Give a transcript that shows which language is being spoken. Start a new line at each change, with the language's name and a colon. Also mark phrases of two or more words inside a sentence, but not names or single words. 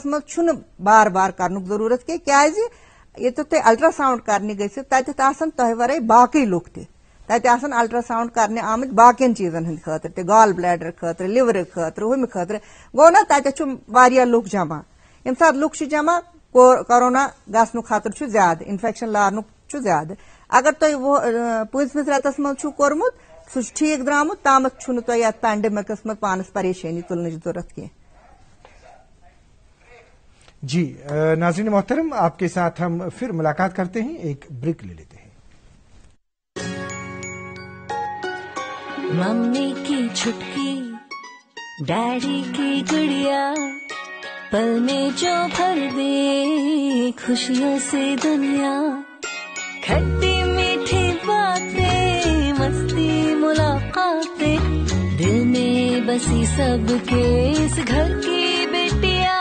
Kashmiri: منٛز چھُنہٕ بار بار کرنُک ضروٗرت کینٛہہ کیازِ ییٚتٮ۪تھ تُہۍ الٹراساؤنڈ کرنہِ گٔژھِو تتٮ۪تھ آسن تۄہہِ ورٲے باقٕے لُکھ تہِ تتہِ آسن الٹراساؤنڈ کرنہِ آمٕتۍ باقین چیٖزن ہٕنٛدِ خٲطرٕ تہِ
English: gall bladder
Kashmiri: خٲطرٕ لِورٕ خٲطرٕ ہُمہِ خٲطرٕ گوٚو نا تتٮ۪تھ چھُ واریاہ لُکھ جمع ییٚمہِ ساتہٕ لُکھ چھِ جمع کورونا گژھنُک خطرٕ چھُ زیادٕ انفیکشن لارنُک چھُ زیادٕ اگر تۄہہِ 25مِس رٮ۪تس منٛز چھُو کوٚرمُت سُہ چھُ ٹھیٖک درٛامُت تامتھ چھُنہٕ تۄہہِ یتھ پینڈمکس منٛز پانس پریشٲنی تُلنٕچ ضروٗرت کینٛہہ
Urdu: جی ناظرین محترم آپ کے ساتھ ہم پھر ملاقات کرتے ہیں ایک بریک لے لیتے ہیں ممی کی چھٹکی ڈیڈی کی گڑیا پل میں جو بھر دے خوشیوں سے دنیا کھٹی میٹھی باتیں مستی ملاقاتیں دل میں بسی سب کے اس گھر کی بیٹیاں